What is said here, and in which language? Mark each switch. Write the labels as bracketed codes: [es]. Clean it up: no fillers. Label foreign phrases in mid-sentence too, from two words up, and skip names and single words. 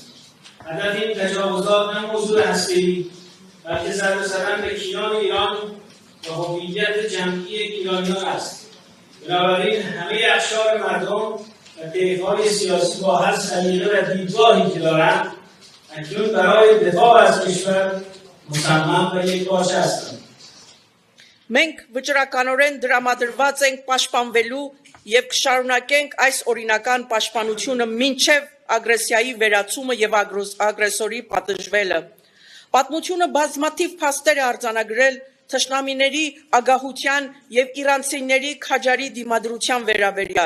[fa] هدف این تجاوزات نه موضوع هسته‌ای بلکه ضربه زدن به کیان ایران و هویت جمعی ایرانیان است. بنابراین همه اقشار مردم و طیف‌های سیاسی با هر سلیقه و دیدگاهی که دارند اکنون برای دفاع از کشور مصمم و یکپارچه هستند. [hy] Մենք վճռականորեն դրամադրված ենք պաշտպանվելու եւ կշարունակենք այս օրինական պաշտպանությունը մինչեւ ագրեսիայի վերացումը եւ ագրեսորի պատժվելը։ Պատմությունը բազմաթիվ փաստեր է արձանագրել թշնամիների ագահության եւ իրանցիների քաջարի դիմադրության վերաբերյալ։